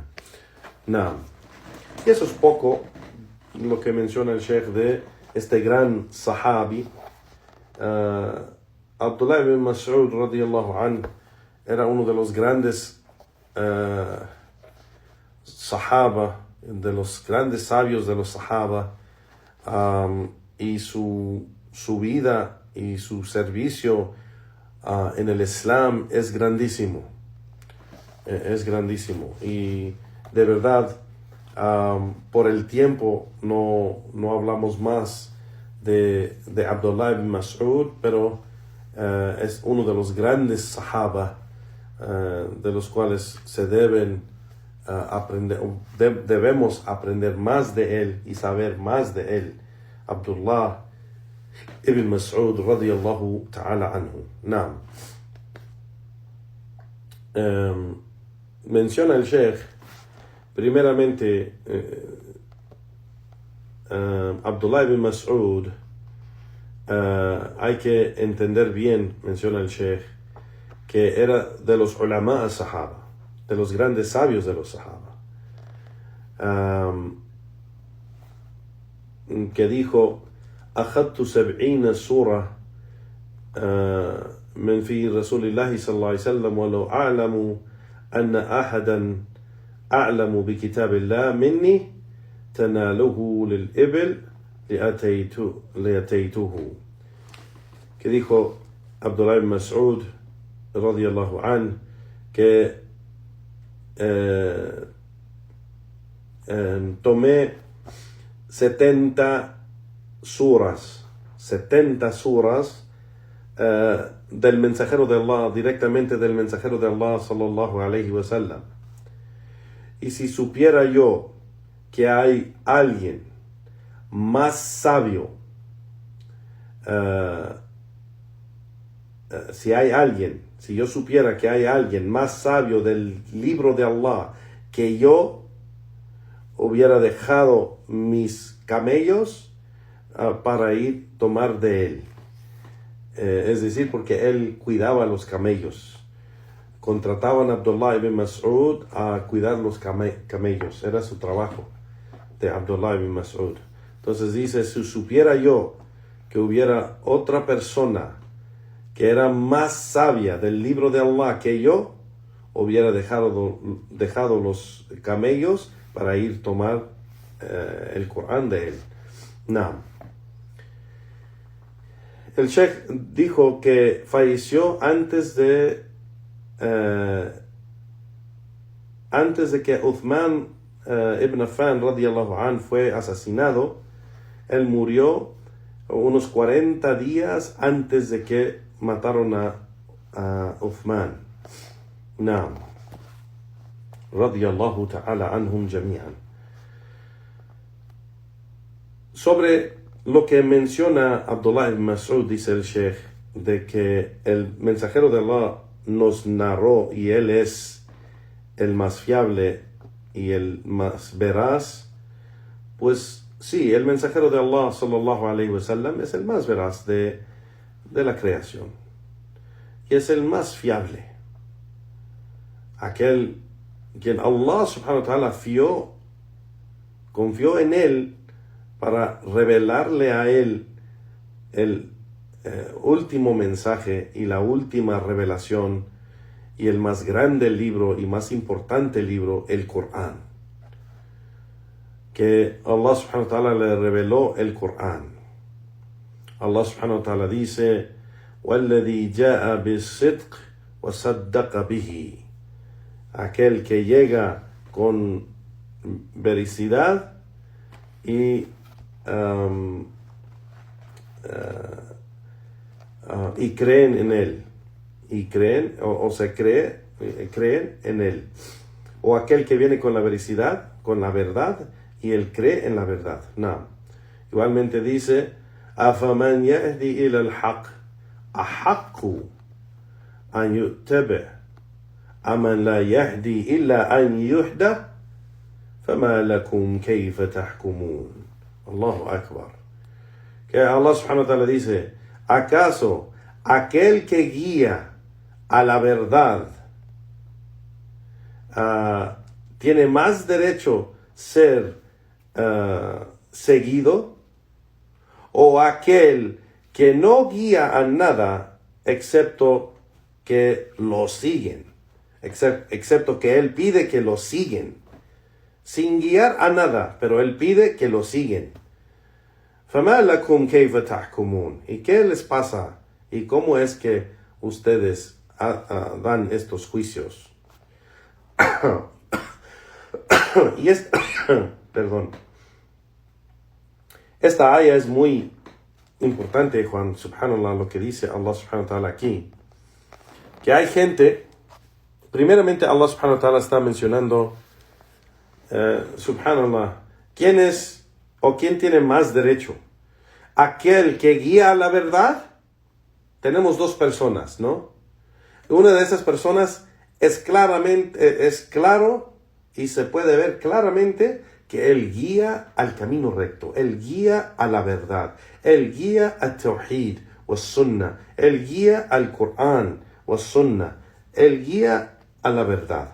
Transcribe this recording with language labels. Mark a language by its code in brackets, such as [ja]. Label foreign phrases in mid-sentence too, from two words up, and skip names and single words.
[es] Y eso es poco lo que menciona el Sheikh de este gran sahabi. Abdullah ibn Mas'ud [ar] رضي الله عنه [es] era uno de los grandes sahaba, de los grandes sabios de los sahaba, y su vida y su servicio en el Islam es grandísimo. Y de verdad, por el tiempo no hablamos más de Abdullah ibn Mas'ud, pero es uno de los grandes sahaba de los cuales se debemos aprender más de él y saber más de él. [ar] Abdullah ibn Mas'ud رضي الله تعالى عنه. [es] Menciona el Sheikh primeramente Abdullah ibn Mas'ud. Hay que entender bien, menciona el Sheikh, que era de los ulama sahaba, de los grandes sabios de los sahaba, que dijo: [ar] أخذت 70 سورة من في رسول الله صلى الله عليه وسلم ولو أعلم أن أحدا أعلم بكتاب الله مني تناله للإبل لأتيته. [es] Que dijo Abdullah ibn Mas'ud [ar] رضي الله عن, [es] que tomé 70 suras del mensajero de Allah, directamente del mensajero de Allah [ar] صلى الله عليه وسلم. [es] Y si supiera yo que hay alguien más sabio, si yo supiera que hay alguien más sabio del libro de Allah que yo, hubiera dejado mis camellos para ir tomar de él. Es decir, porque él cuidaba los camellos. Contrataban a Abdullah ibn Mas'ud a cuidar los camellos. Era su trabajo de Abdullah ibn Mas'ud. Entonces dice, si supiera yo que hubiera otra persona que era más sabia del libro de Allah que yo, hubiera dejado los camellos para ir tomar el Corán de él. No. El Sheikh dijo que falleció antes de que Uthman ibn Affan [ar] رضي الله عن [es] fue asesinado. Él murió unos 40 días antes de que mataron a Uthman. Naam. [ar] رضي الله تعالى عنهم جميعا. [es] Sobre lo que menciona Abdullah ibn Mas'ud, dice el Sheikh, de que el mensajero de Allah nos narró y él es el más fiable y el más veraz, pues sí, el mensajero de Allah [ar] صلى الله عليه وسلم [es] es el más veraz de la creación y es el más fiable, aquel quien Allah [ar] سبحانه وتعالى [es] confió en él para revelarle a él el último mensaje y la última revelación y el más grande libro y más importante libro, el Corán. Que Allah [ar] سبحانه وتعالى [es] le reveló el Corán. [ar] الله سبحانه وتعالى dice, وَالَّذِي جَاءَ بِالصِّدْقِ وَصَدَّقَ بِهِ. [es] Aquel que llega con veracidad y creen en él, creen en él, o aquel que viene con la veracidad, con la verdad, y él cree en la verdad. No. Igualmente dice, [ar] أَفَمَنْ يَهْدِي إِلَى الْحَقِّ أَحَقُّ أَنْ يُتَّبَعَ أَمَنْ لَا يَهْدِي إِلَّا أَنْ يُهْدَى فَمَا لَكُمْ كَيْفَ تَحْكُمُونَ. الله أكبر. [es] Que Allah [ar] سبحانه وتعالى [es] dice, ¿acaso aquel que guía a la verdad tiene más derecho ser seguido, o aquel que no guía a nada excepto que lo siguen, excepto que él pide que lo siguen, sin guiar a nada, pero él pide que lo siguen? [ar] فَمَا لَكُمْ كَيْفَ تَحْكُمُونَ. [es] ¿Y qué les pasa? ¿Y cómo es que ustedes dan estos juicios? Y perdón. Esta aya es muy importante, Juan, subhanallah, lo que dice Allah [ar] سبحانه وتعالى [es] aquí. Que hay gente, primeramente Allah [ar] سبحانه وتعالى [es] está mencionando, subhanallah, ¿quién es o quién tiene más derecho? ¿Aquel que guía a la verdad? Tenemos dos personas, ¿no? Una de esas personas es claro y se puede ver claramente que él guía al camino recto, él guía a la verdad, él guía al [ar] توحيد وسنة, [es] él guía al Corán [ar] وسنة, [es] él guía a la verdad.